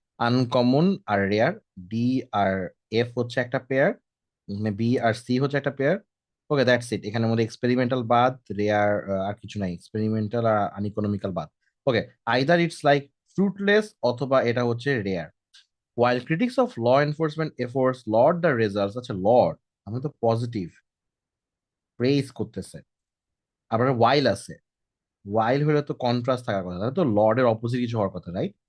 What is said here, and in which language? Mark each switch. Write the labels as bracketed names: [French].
[Bangla] Uncommon আর rare, D আর F হচ্ছে একটা pair, B আর C হচ্ছে একটা পেয়ার। Okay, [English] That's it. [Bangla] এখানের মধ্যে এক্সপেরিমেন্টাল বাদ, রেয়ার আর কিছু নাই, এক্সপেরিমেন্টাল আর আনইকোনমিক্যাল বাদ। ওকে, [English] either it's like fruitless [Bangla] অথবা এটা হচ্ছে rare. [English] While critics of law enforcement efforts laud the results, [Bangla] আচ্ছা লর্ড, আমি তো পজিটিভ, প্রেইজ করতেছে। আবার ওয়াইল আছে, ওয়াইল হলে তো কন্ট্রাস্ট থাকার কথা, তাহলে তো লর্ডের অপোজিট কিছু হওয়ার কথা, রাইট?